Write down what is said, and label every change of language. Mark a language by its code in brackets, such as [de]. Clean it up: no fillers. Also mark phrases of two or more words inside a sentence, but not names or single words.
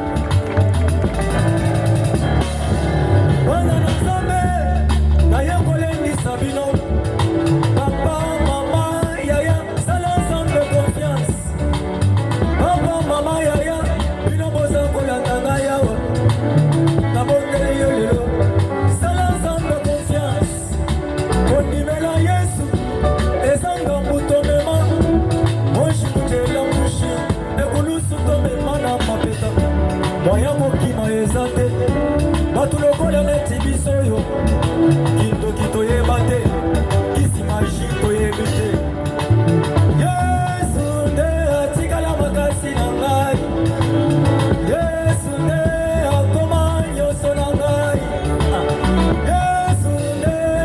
[ln] bana na nzambe naye kolendisa bino papa mama yaya sala [fr] ensemble confiance [ln] papa mama yaya bino boza kolanda ngai awa nabondeli yo lelo sala [fr] ensemble confiance [ln] kondimela yesu ezanga mbuto mema moshi mutela mushi ekulusu tomema na mapeta moya mokima eza te bato lokola neti biso yo kindoki toyeba te kisi magi toyebi te yesu nde atikala makasi na ngai yesu nde akoma nyonso na ngai yesu nde